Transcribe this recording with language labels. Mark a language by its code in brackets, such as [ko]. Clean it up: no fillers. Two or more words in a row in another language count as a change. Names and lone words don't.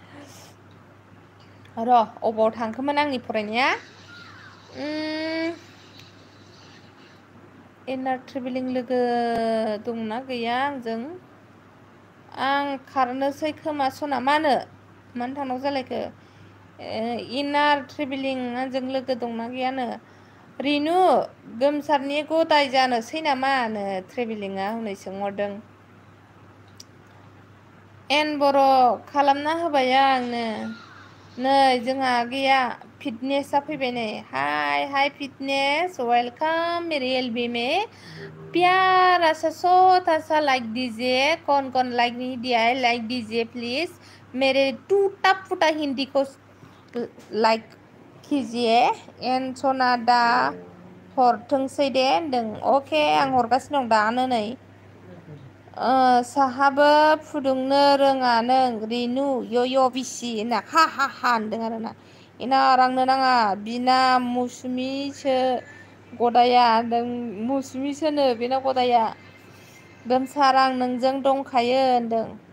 [brx] र' अबाव थांखोमोन आंनि फरायनाया [en] inner travelling [brx] लोगो दंना गैया आंजों आं खारनोसै खोमा सना मानो थांनांगौ जालायखो [en] inner travelling [brx] आंजों लोगो दंना गैयानो रेनु गोमसारनि गदाय जानोसै नामानो ट्रेभेलिंआ हनै सोंहरदों एन बर' खालामना होबाय आंनो नै जोंहा आगैया फिटनेसा फैबाय नै हाय फिटनेस [hi] वेलकाम मेरे एलबी में प्यारा सा छोटा सा लाइक दीजिए कौन लाइक नहीं दिया है लाइक दीजिए प्लीज मेरे टूटा फूटा हिंदी को लाइक कीजिए [brx] एन सना दा हरथोंसै दे होनदों अके आं हरगासिनो दं दानो नै साहाबो फुदुंनो रोङा नों रेनु यय बिसि होनना हा होनदों आरोना इनार आंनो नाङा बिना मौसुमिसो गदाया होनदों मौसुमिसोनो बेना गदाया गोमसार आं नोंजों दंखायो होनदों